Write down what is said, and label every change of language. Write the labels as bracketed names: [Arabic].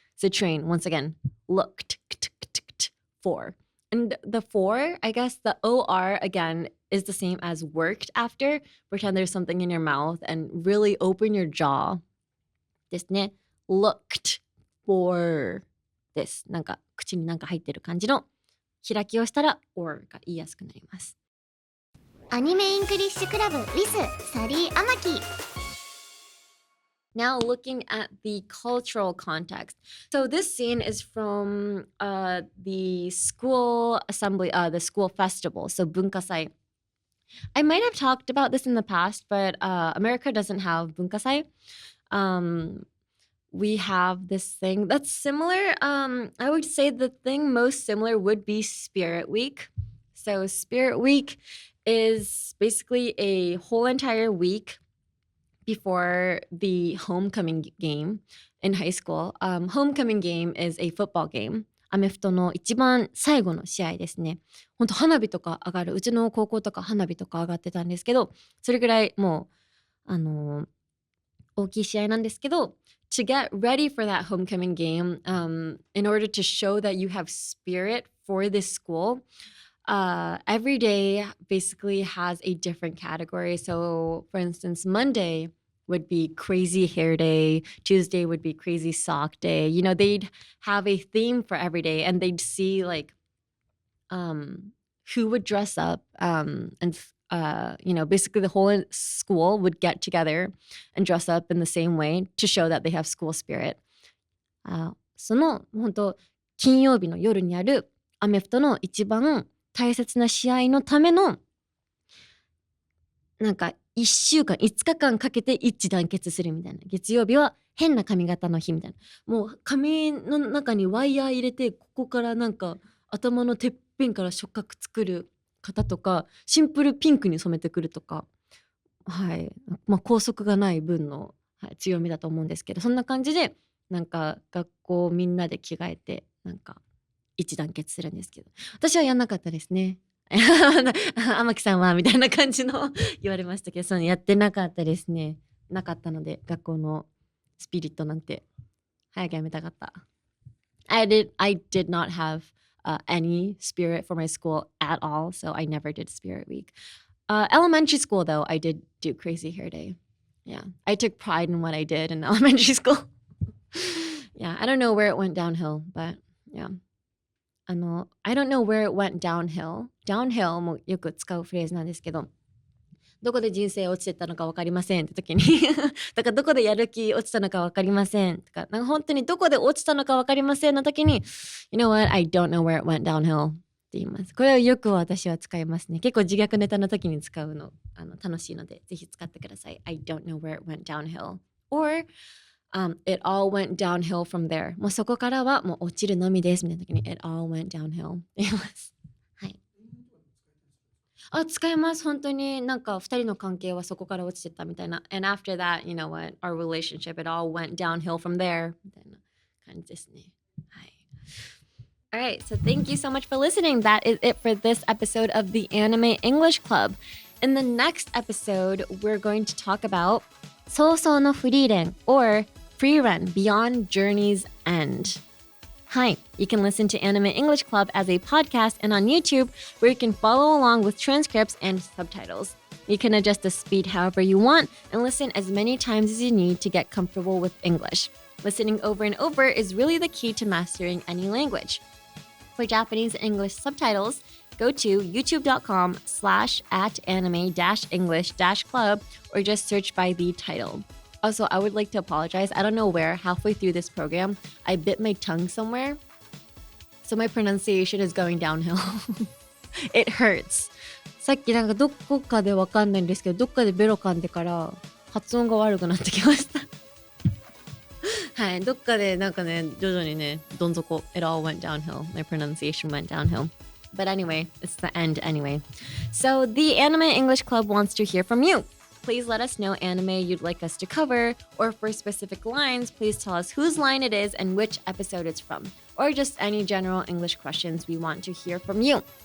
[English] So train, once again, looked for. And the for, I guess the OR, again, is the same as worked after. Pretend there's something in your mouth and really open your jaw. [Japanese] ですね。 [English] looked for です。 [Japanese] なんか口になんか入ってる感じの開きをしたら or が言いやすくなります。アニメイングリッシュクラブ with サリー・アマキ。 [English] Now looking at the cultural context. So this scene is from the school assembly, the school festival, so Bunkasai. I might have talked about this in the past, but America doesn't have Bunkasai. We have this thing that's similar. I would say the thing most similar would be Spirit Week. So Spirit Week is basically a whole entire week before the homecoming game in high school. Homecoming game is a football game. [Japanese] アメフトの一番最後の試合ですね。本当花火とか上がる。うちの高校とか花火とか上がってたんですけど、それぐらいもう大きい試合なんですけど、 [English] to get ready for that homecoming game, in order to show that you have spirit for this school, every day basically has a different category. So, for instance, Monday would be crazy hair day. Tuesday would be crazy sock day. You know, they'd have a theme for every day, and they'd see like who would dress up, and basically the whole school would get together and dress up in the same way to show that they have school spirit. [Japanese] その本当金曜日の夜にあるアメフトの一番大切な試合のためのなんか1週間5日間かけて一致団結するみたいな。月曜日は変な髪型の日みたいな。もう髪の中にワイヤー入れて、ここからなんか頭のてっぺんから触覚作る方とか、シンプルピンクに染めてくるとか、はい、拘束がない分の、強みだと思うんですけど、そんな感じでなんか学校みんなで着替えてなんか一致団結するんですけど、私はやんなかったですね。天木さんはみたいな感じの言われましたけど、そのやってなかったですね。なかったので、学校のスピリットなんて早くやめたかった。 [English] I did not have any spirit for my school at all, so I never did Spirit Week. Elementary school, though, I did do Crazy Hair Day. Yeah, I took pride in what I did in elementary school. Yeah, I don't know where it went downhill, but yeah. I don't know where it went downhill. [Japanese] Downhill もよく使うフレーズなんですけど、どこで人生落ちてったのか分かりませんって時にだからどこでやる気落ちたのか分かりませんとか、なんか本当にどこで落ちたのか分かりませんの時に [English] You know what? I don't know where it went downhill [Japanese] って言います。これをよく私は使いますね。結構自虐ネタの時に使うの楽しいので、ぜひ使ってください。 [English] I don't know where it went downhill. Or、it all went downhill from there. [Japanese] もうそこからはもう落ちるのみですみたいな時に [English] It all went downhill [Japanese] って言います。はい。使えます。本当になんか2人の関係はそこから落ちてったみたいな。 [English] And after that, you know what? Our relationship, it all went downhill from there [Japanese] みたいな感じですね。はい。 [English] Alright, so thank you so much for listening. That is it for this episode of the Anime English Club. In the next episode, we're going to talk about 早々のフリーレン or Free Run Beyond Journey's End. Hi, you can listen to Anime English Club as a podcast and on YouTube, where you can follow along with transcripts and subtitles. You can adjust the speed however you want and listen as many times as you need to get comfortable with English. Listening over and over is really the key to mastering any language. For Japanese and English subtitles, go to youtube.com/@anime-english-club or just search by the title.Also, I would like to apologize. I don't know where, halfway through this program, I bit my tongue somewhere. So my pronunciation is going downhill. It hurts. [Japanese] さっきなんかどこかでわかんないんですけど、どっかでベロ噛んでから発音が悪くなってきました。はい、どっかでなんかね、徐々にね、どん底。 [English] It all went downhill. My pronunciation went downhill.But anyway, it's the end anyway. So the Anime English Club wants to hear from you.Please let us know anime you'd like us to cover, or for specific lines, please tell us whose line it is and which episode it's from, or just any general English questions we want to hear from you.